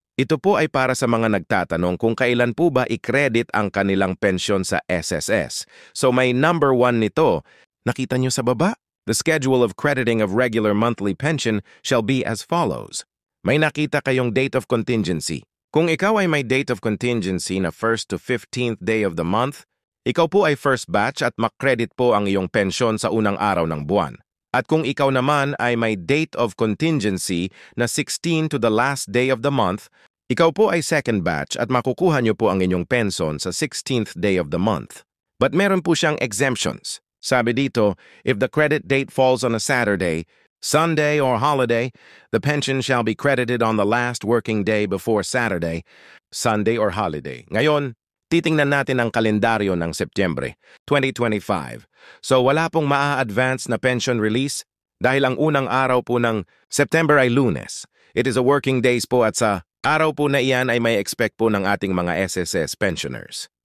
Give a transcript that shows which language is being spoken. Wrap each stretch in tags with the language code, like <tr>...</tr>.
<tl>Ito po ay para sa mga nagtatanong kung kailan po ba i-credit ang kanilang pensyon sa SSS. So may number 1 nito. Nakita nyo sa baba?</tl> <en>The schedule of crediting of regular monthly pension shall be as follows.</en> <tl>May nakita kayong date of contingency. Kung ikaw ay may date of contingency na</tl> <en>1st to 15th day of the month,</en> <tl>ikaw po ay first batch at makredit po ang iyong pensyon sa unang araw ng buwan. At kung ikaw naman ay may date of contingency na</tl> <en>16 to the last day of the month,</en> <tl>ikaw po ay second batch at makukuha nyo po ang inyong pensyon sa</tl> <en>16th day of the month.</en> <tl>But meron po siyang exemptions. Sabi dito,</tl> <en>if the credit date falls on a Saturday, Sunday, or holiday, the pension shall be credited on the last working day before Saturday, Sunday, or holiday.</en> <tl>Ngayon, titingnan natin ang kalendaryo ng Setyembre 2025. So wala pong maa-advance na pension release dahil ang unang araw po ng September ay Lunes.</tl> <en>It is a working days</en> <tl>po at sa araw po na iyan ay may expect po ng ating mga SSS pensioners.</tl>